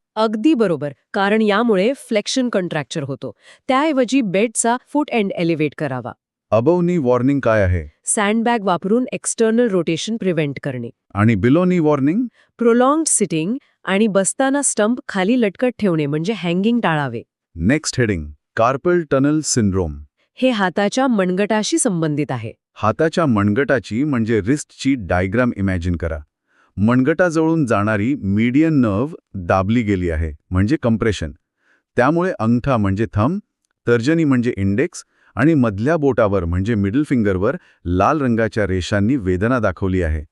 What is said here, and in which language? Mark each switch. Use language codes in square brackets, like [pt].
[mr] अगदी बरोबर, कारण यामुळे फ्लेक्शन कॉन्ट्रॅक्चर होतो. त्याऐवजी बेडचा फूट एंड एलिव्हेट करावा. अबव नी वॉर्निंग काय आहे? सँडबॅग वापरून एक्सटर्नल रोटेशन प्रिव्हेंट करणे. आणि बिलो नी वॉर्निंग? प्रोलॉंग्ड सिटिंग आणि बसताना स्टंप खाली लटकत ठेवणे म्हणजे हँगिंग टाळावे. [en] Next heading, carpal tunnel syndrome. [mr] हे हाताच्या मनगटाशी संबंधित आहे. हाताच्या मनगटाची म्हणजे रिस्टची डायग्राम इमॅजिन करा. मनगटाजवळून जाणारी मीडियन नर्व दाबली गेली आहे, म्हणजे कंप्रेशन. त्यामुळे अंगठा म्हणजे थंब, तर्जनी म्हणजे इंडेक्स आणि मधल्या बोटावर म्हणजे मिडल फिंगरवर लाल रंगाच्या रेषांनी वेदना दाखवली आहे.